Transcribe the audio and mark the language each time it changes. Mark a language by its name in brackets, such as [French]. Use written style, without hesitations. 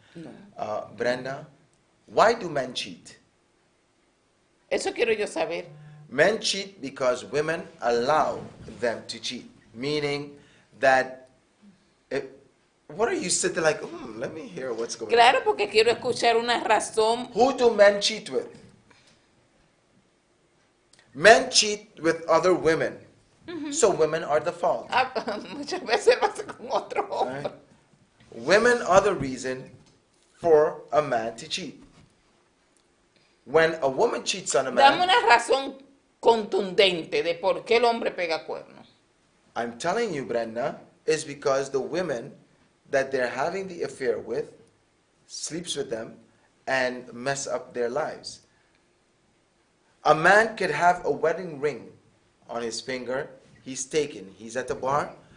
[English] No. Brenda, why do men cheat? [Spanish] Eso quiero yo saber. [English] Men cheat because women allow them to cheat. Meaning that, what are you sitting like, let me hear what's going on. [Spanish] Claro, porque quiero escuchar una razón. [English] Who do men cheat with? Men cheat with other women. So women are the fault. [Spanish] Muchas veces lo hace con otro [English] Right? [Spanish] hombre. [English] Women are the reason for a man to cheat. When a woman cheats on a [Spanish] Dame [English] man, [Spanish] una razón contundente de por qué el hombre pega cuernos. [English] I'm telling you, Brenda, is because the women that they're having the affair with sleeps with them and mess up their lives. A man could have a wedding ring on his finger. He's taken. He's at the bar.